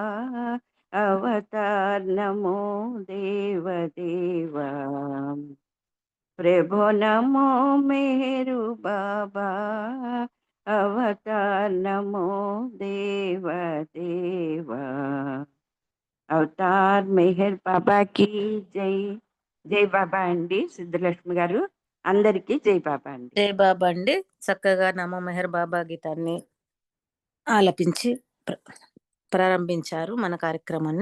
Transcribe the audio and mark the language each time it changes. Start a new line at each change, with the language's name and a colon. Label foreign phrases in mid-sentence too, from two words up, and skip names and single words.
Hindi: अवतार नमो देव देवा प्रभु नमो मेरु बाबा अवतार नमो देव देवा
Telugu: అవతార్ మెహర్ బాబాకి జై. జై బాబా అండి. సిద్ధలక్ష్మి గారు అందరికీ జై బాబా అండి. జై బాబా అండి. చక్కగా 'నమో మెహర్ బాబా' గీతాన్ని ఆలపించి ప్రారంభించారు మన కార్యక్రమాన్ని.